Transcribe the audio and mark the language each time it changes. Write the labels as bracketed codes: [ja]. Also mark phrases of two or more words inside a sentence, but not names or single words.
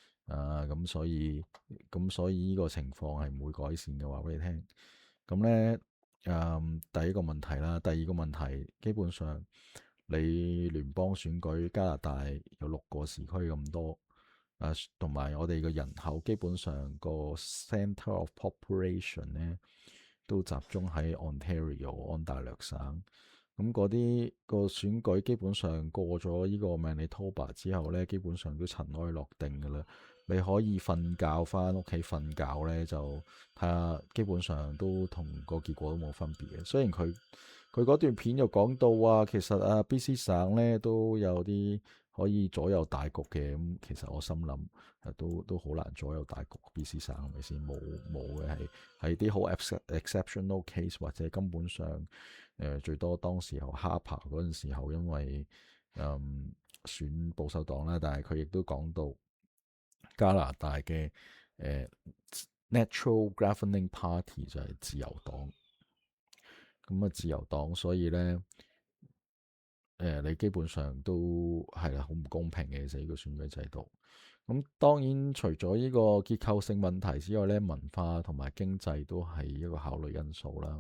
[yue] 咁所以呢個情況係唔會改善嘅，話俾你聽。咁咧第一個問題啦，第二個問題基本上你聯邦選舉加拿大有6個時區咁多。同埋我哋嘅人口基本上個 [en] centre of population [yue] 咧都集中喺 Ontario 安大略省，咁嗰啲個選舉基本上過咗呢個 Manitoba 之後咧，基本上都塵埃落定㗎啦。你可以瞓覺返屋企瞓覺咧，就睇下基本上都同個結果都冇分別嘅。雖然佢嗰段片又講到話，其實BC 省咧都有啲可以左右大局嘅。咁其實我心諗都好難左右大局。BC 省係咪先？冇嘅，係啲好 [en] exceptional case， [yue] 或者根本上最多當時候 Harper 嗰陣時候，因為選保守黨啦，但係佢亦都講到加拿大嘅 [en] natural governing party [yue] 就係自由黨。咁自由黨，所以咧你基本上都係啦，好唔公平嘅，其實呢個選舉制度。咁當然除咗呢個結構性問題之外咧，文化同埋經濟都係一個考慮因素啦。